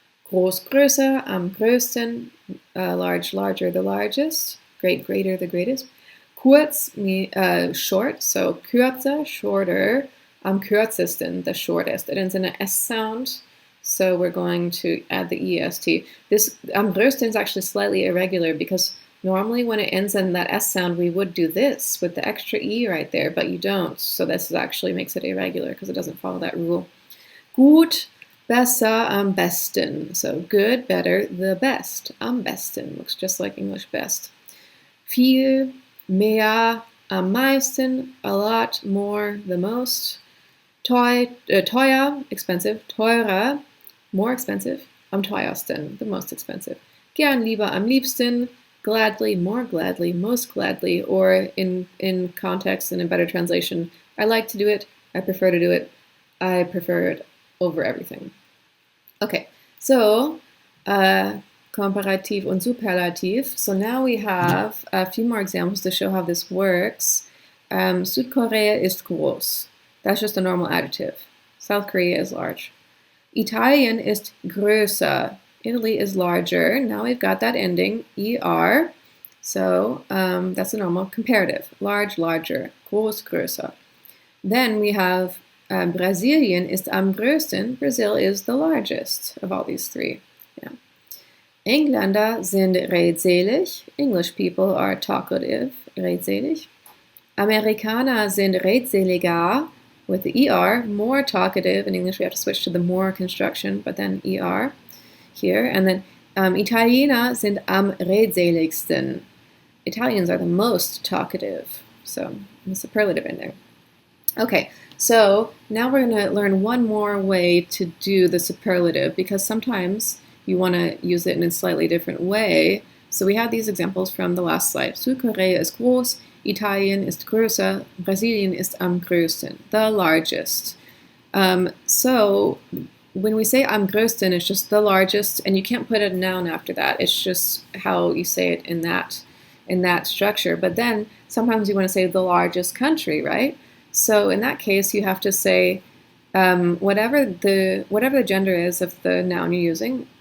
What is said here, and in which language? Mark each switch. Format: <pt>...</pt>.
<de>Groß, größer, am größten, large, larger, the largest.</de> <en>Great, greater, the greatest. Kurz, short, so kürzer, shorter, am kürzesten, the shortest. It ends in an S sound, so we're going to add the EST. This am größten is actually slightly irregular because normally when it ends in that S sound, we would do this with the extra E right there, but you don't. So this actually makes it irregular because it doesn't follow that rule. Gut, besser, am besten. So good, better, the best. Am besten looks just like English best. Viel, mehr, am meisten, a lot, more, the most. Teuer, expensive. Teurer, more expensive. Am teuersten, the most expensive.</en> <de>Gern, lieber, am liebsten.</de> <en>Gladly, more gladly, most gladly, or in context and in better translation, I like to do it, I prefer to do it, I prefer it over everything. Okay, so</en> <de>Komparativ und Superlativ.</de> <en>So now we have a few more examples to show how this works. Südkorea ist groß. That's just a normal adjective. South Korea is large. Italien ist größer. Italy is larger. Now we've got that ending, er. So that's a normal comparative. Large, larger. Groß, größer. Then we have Brasilien ist am größten. Brazil is the largest of all these three. Yeah.</en> <de>Engländer sind redselig.</de> <en>English people are talkative, redselig. Amerikaner sind redseliger, with the er, more talkative. In English we have to switch to the more construction, but then er here. And then Italiener sind am redseligsten. Italians are the most talkative. So the superlative in there. Okay, so now we're going to learn one more way to do the superlative, because sometimes you want to use it in a slightly different way. So we have these examples from the last slide.</en> <de>Südkorea ist groß, Italien ist größer, Brasilien ist am größten, the largest.</de> <en>So when we say am größten, it's just the largest, and you can't put a noun after that. It's just how you say it in that structure. But then sometimes you want to say the largest country, right? So in that case, you have to say whatever the gender is of the noun you're using.</en>